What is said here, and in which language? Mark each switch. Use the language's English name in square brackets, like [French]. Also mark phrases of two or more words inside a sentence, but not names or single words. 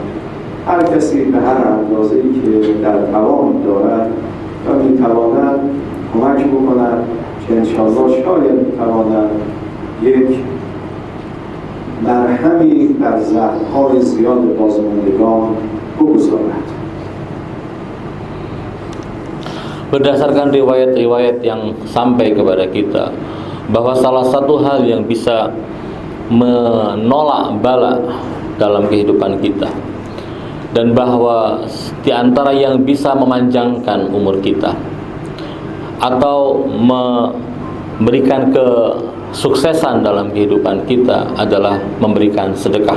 [Persian] هر کسی به هر اندازه‌ای که در توان دارد و میتواند کمک بکند که انشاءالله شاید میتواند یک مرهمی بر زخم‌های زیاد بازماندگان بگذارد. [Indonesian] Berdasarkan riwayat-riwayat yang sampai kepada kita bahwa salah satu hal yang bisa menolak bala dalam kehidupan kita dan bahwa di antara yang bisa memanjangkan umur kita atau memberikan kesuksesan dalam kehidupan kita adalah memberikan sedekah.